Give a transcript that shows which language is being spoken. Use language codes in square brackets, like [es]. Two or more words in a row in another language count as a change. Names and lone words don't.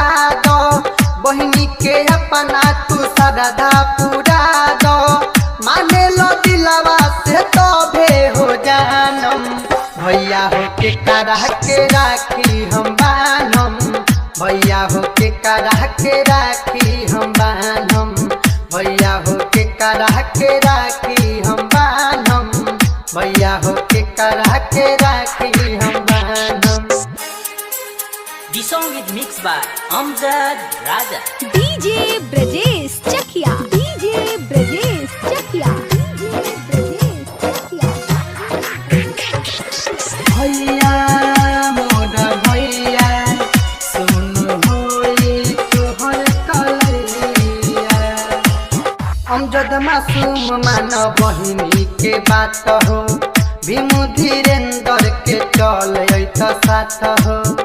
[bho] दो, बहिनी के अपना तू श्रद्धा पूरा दो, माने लो दिलवा से तो भे हो जानम, भैया हो के करा के राखी हम बान्हम, भैया हो के करा के राखी हम बान्हम, भैया हो के करा के राखी हम बान्हम, भैया हो के करा के राखी हम बान्हम। [en] The song is mixed by Amjad Raja. [bho] DJ ब्रजेश चकिया, DJ ब्रजेश चकिया, DJ ब्रजेश चकिया। भैया मोर भैया सुन होई तोहर कलैया, अमजद मासूम मान बहिनी के बात हो, भीमु धीरेन्द्र के चल त साथ हो,